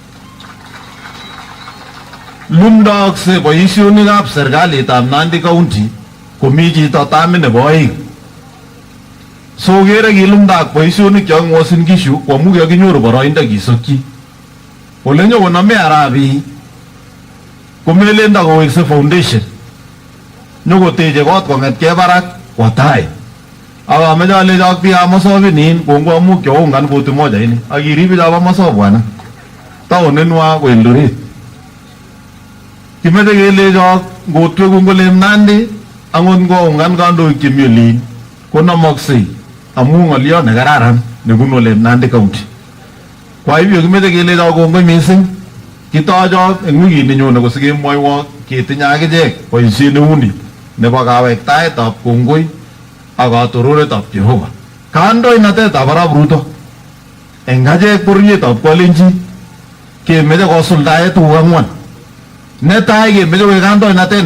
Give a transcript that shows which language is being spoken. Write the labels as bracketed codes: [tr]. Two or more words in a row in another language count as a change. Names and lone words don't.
[kln] lumdookse boisionikab serikalitab Nandi County komi chito tamit nebo oeng so kere kilumdaak boisionik chok Uasin Gishu kwamu kakinyoru boroindo kisokyi ole nyokonome arabi komelen takowekse foundation nyokoteche kot kong'etkei barak kwa tai akameche alecho ak biikab Mosopinin kongoi amu kyoungan koti moja ini akirib biikab Mosop bwana taonenwa ko Eldoret kimeche kelecho ngotwekun kole Nandi angot ngoungan kandoik chemi olin konomoksei amu ng'olyo nekararan nebunu ole Nandi County [sw] kwa hivyo [kln] kimeche kelecho kongoi mising kitochok eng wikit nyone kosikemwoiwo ketinye akichek boisiet neuni nebo kawektaetab kongoi ak katororetab Jehova kandoinatetab arap Ruto eng achek bororietab Kalenjin kemeche kosuldae tuguk ang'wan netai kemeche koek kandoinatet